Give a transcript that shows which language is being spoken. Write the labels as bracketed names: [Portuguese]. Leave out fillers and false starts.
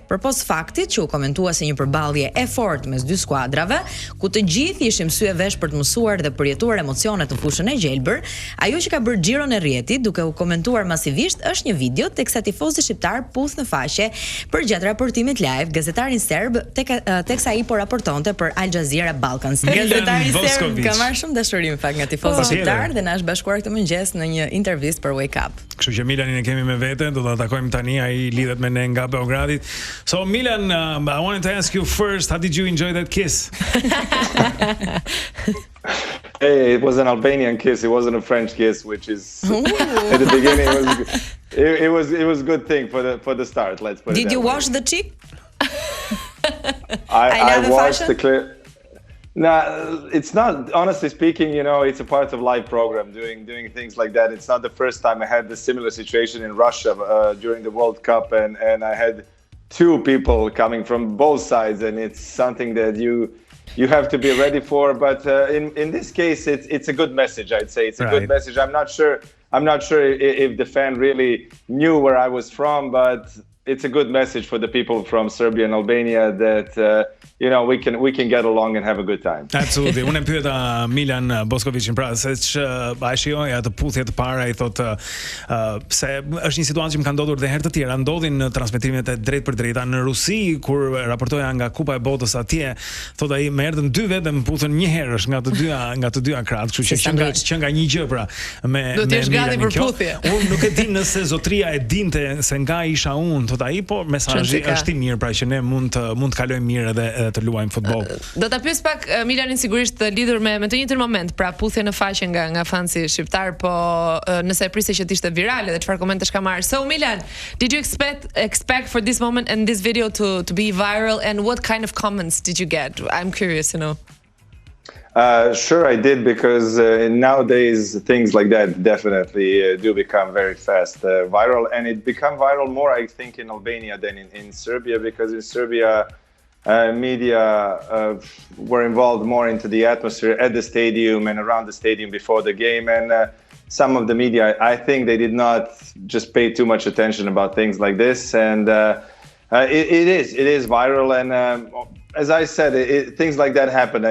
[Albanian] Përpos faktit që u komentua si një përballje e fortë mes dy skuadrave, ku të gjithë ishin sy e vesh për të mësuar dhe përjetuar emocione në fushën e gjelbër, ajo që ka bërë xhiron e rrjetit duke u komentuar masivisht është një video teksa tifozi shqiptar puth në faqe përgjatë raportimit live gazetarin serb teksa ai po raportonte për Al Jazeera Balkans. Gazetari serb ka marrë shumë dashuri në fakt nga tifozët shqiptar dhe na është bashkuar këtë mëngjes në një intervistë për Wake Up. Kështu që Milanin e kemi me vete, do ta takojmë tani, ai lidhet me ne nga Beogradi. [English] So Milan, I wanted to ask you first, how did you enjoy that kiss? Hey, it was an Albanian kiss. It wasn't a French kiss, which is at the beginning it was good thing for the start. Let's put it. Did you wash the cheek? I watched the clip. No, it's not. Honestly speaking, it's a part of live program. Doing things like that. It's not the first time I had the similar situation in Russia during the World Cup, and I had two people coming from both sides, and it's something that you have to be ready for. But in this case, it's a good message. I'd say it's a good message. I'm not sure if the fan really knew where I was from, but it's a good message for the people from Serbia and Albania that we can get along and have a good time. Absolutely. [Albanian] Unë pyeta Milan Boskovicin pra se ai shijoi atë puthje të para, i thotë se është një situatë që më ka ndodhur dhe herë të tjera, ndodhin në transmetimet e drejtë për drejta në Rusi kur raportoja nga Kupa e Botës atje, thotë ai më erdhën dy vetë më puthën një herësh nga të dyja krahët, kështu që që nga një gjë pra me Milan. Unë nuk e di nëse zotria e dinte se nga isha unë, thotë ai, po mesazhi është i mirë pra që ne mund të kalojmë mirë edhe të luajmë futboll. Do ta pyes pak Milanin sigurisht lidhur me të njëjtin moment, pra puthje në faqe nga fansi shqiptar, po nëse e prisje që të ishte virale dhe çfarë komentesh ka marrë. [English] So Milan, did you expect for this moment and this video to be viral, and what kind of comments did you get? I'm curious to know. Sure, I did, because nowadays things like that definitely do become very fast viral, and it become viral more, I think, in Albania than in Serbia, because in Serbia media were involved more into the atmosphere at the stadium and around the stadium before the game, and some of the media, I think they did not just pay too much attention about things like this, and it is viral, and as I said, things like that happen.